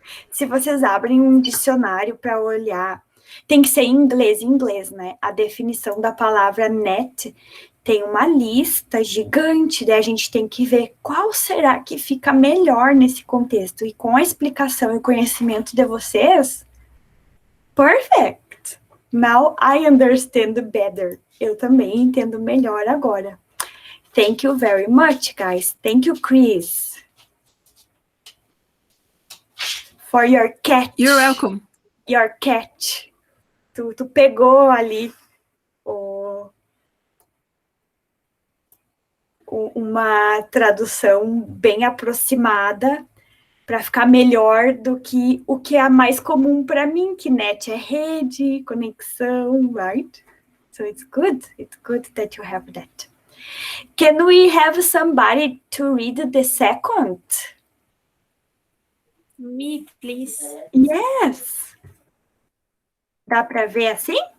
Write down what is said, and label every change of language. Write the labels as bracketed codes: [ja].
[pt] Se vocês abrem um dicionário para olhar, tem que ser em inglês, né? A definição da palavra net tem uma lista gigante, daí a gente tem que ver qual será que fica melhor nesse contexto. E com a explicação e conhecimento de vocês, [en] perfect. Now I understand better. [pt] Eu também entendo melhor agora. [en] Thank you very much, guys. Thank you, Chris. For your catch. You're welcome. Your catch. [pt] Tu pegou ali uma tradução bem aproximada para ficar melhor do que o que é mais comum para mim, que net é rede, conexão, right? [en] So it's good that you have that. Can we have somebody to read the second? Me, please. Yes. [pt] Dá para ver assim?